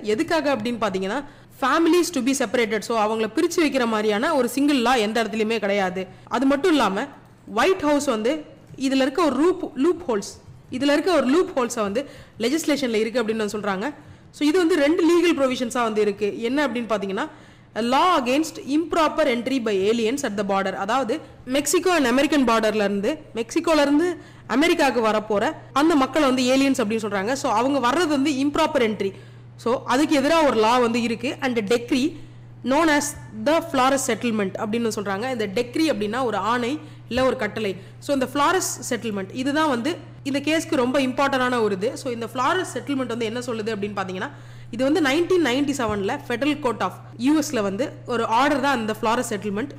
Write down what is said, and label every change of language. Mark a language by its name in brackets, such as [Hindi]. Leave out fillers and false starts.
[Tamil] எதுக்காக அப்படின்னு பார்த்தீங்கன்னா [English] Families to be separated. [Tamil] So அவங்கள பிரித்து வைக்கிற மாதிரியான ஒரு சிங்கிள் லா எந்த இடத்துலையுமே கிடையாது. அது மட்டும் இல்லாமல் ஒயிட் ஹவுஸ் வந்து இதில் இருக்க ஒரு லூப் ஹோல்ஸை வந்து லெஜிஸ்லேஷனில் இருக்குது அப்படின்னு சொல்கிறாங்க. ஸோ இது வந்து 2 லீகல் ப்ரொவிஷன்ஸாக வந்து இருக்குது. என்ன அப்படின்னு பார்த்தீங்கன்னா [English] a law against improper entry by aliens at the border. [Tamil] அதாவது மெக்சிகோ அண்ட் அமெரிக்கன் பார்டர்ல இருந்து மெக்சிகோல இருந்து அமெரிக்காவுக்கு வரப்போற அந்த மக்களை வந்து ஏலியன்ஸ் அப்படின்னு சொல்றாங்க. ஸோ அவங்க வர்றது வந்து இம்ப்ராப்பர் என்ட்ரி. ஸோ அதுக்கு எதிராக ஒரு லா வந்து இருக்கு. [English] and decree known as the Flores settlement [Tamil] அப்படின்னு சொல்றாங்க. இந்த டெக்ரி அப்படின்னா ஒரு ஆணை இல்லை ஒரு கட்டளை. ஸோ இந்த ஃப்ளாரஸ் செட்டில்மெண்ட் இதுதான் வந்து இந்த கேஸ்க்கு ரொம்ப இம்பார்ட்டன்டான ஒரு இது. ஸோ இந்த ஃப்ளாரஸ் செட்டில்மெண்ட் வந்து என்ன சொல்லுது அப்படின்னு பார்த்தீங்கன்னா, இது வந்து 1997 ஃபெடரல் கோர்ட் ஆஃப் யூஎஸ்ல வந்து ஒரு ஆர்டர் தான் இந்த ஃப்ளாரஸ் செட்டில்மெண்ட்.